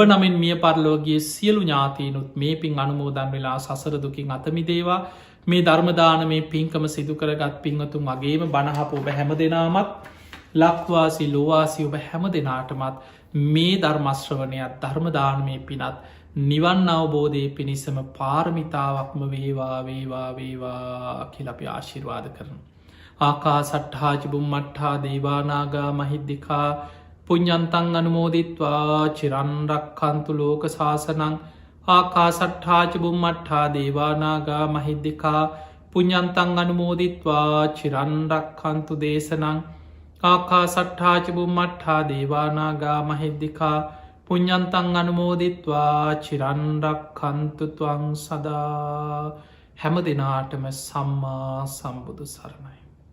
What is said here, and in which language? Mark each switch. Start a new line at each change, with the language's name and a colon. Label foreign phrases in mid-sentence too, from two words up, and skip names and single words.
Sinhala: නමින් මිය පරලෝගේ සියලු ඥාතීනුත් මේ පින් අනුමෝදන් වෙලා සසර දුකින් අතමිදේවා මේ ධර්මදාන මේ පින්කම සිදු කරගත් පින්වතුන් වගේම බණහප ඔබ හැම දෙනාමත් ලක්වාසි ලෝවාසි ඔබ හැම දෙනාටමත් මේ ධර්මශ්‍රවනයක් ධර්මදානමය පිනත් නිවන් අවබෝධය පිණිසම පාරමිතාවක්ම වේවා වේවා වේවා කියලපි ආශිර්වාද කරන.
Pali: ආකා සට්හාච බුම්මට්හා දේවානාගා මහිද්දිකා පුඤ්ඥන්තන් අනුමෝදිත්වා චිරන්රක්කන්තු ලෝක ශාසනං ආකා සට්හාච බුම්මට්හා දේවානාගා මහිද්දිකා පුඤ්ඥන්තන් අනුමෝදිත්වා චිරන්රක්කන්තු දේශනං ආකා සට්හාච බුම්මට්හා දේවානාගා මහිද්දිකා පුඤ්ඥන්තන් අනුමෝදිත්වා චිරන්රක්කන්තුතුවං
Sinhala: සදා හැම දෙනාටම සම්මා සම්බුදු සරණයි.